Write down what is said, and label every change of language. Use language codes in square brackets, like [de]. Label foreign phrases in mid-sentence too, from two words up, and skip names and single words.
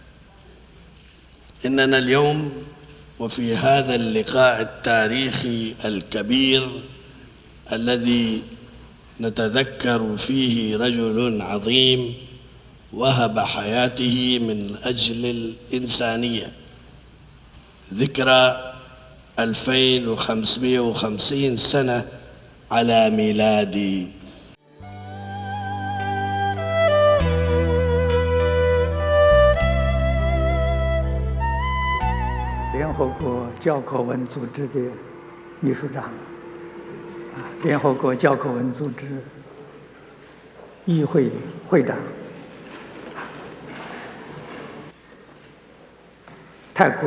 [ar] إننا اليوم وفي هذا اللقاء التاريخي الكبير الذي نتذكر فيه رجل عظيم وهب حياته من أجل الإنسانية، ذكرى 2550 سنة على ميلادي. [zh] 联合国教科文组织的秘书长，联合国教科文组织议会会长，泰国